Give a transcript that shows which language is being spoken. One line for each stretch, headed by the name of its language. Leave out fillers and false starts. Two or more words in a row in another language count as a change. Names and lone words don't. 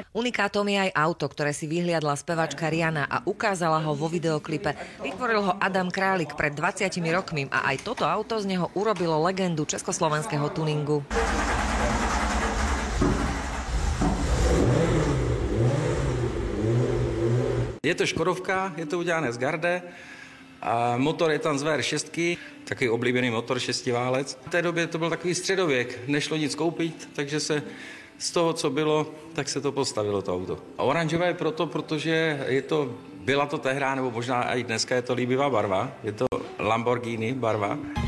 Slovak: Unikátom je aj auto, ktoré si vyhliadla spevačka Rihanna a ukázala ho vo videoklipe. Vytvoril ho Adam Králik pred 20 rokmi a aj toto auto z neho urobilo legendu československého tuningu.
Czech: Je to Škodovka, je to udělané z Garde a motor je tam z VR6, takový oblíbený motor 6válec. V té době to byl takový středověk, nešlo nic koupit, takže se z toho, co bylo, tak se to postavilo to auto. A oranžové je proto, protože byla to tehdy, nebo možná i dneska je to líbivá barva, je to Lamborghini barva.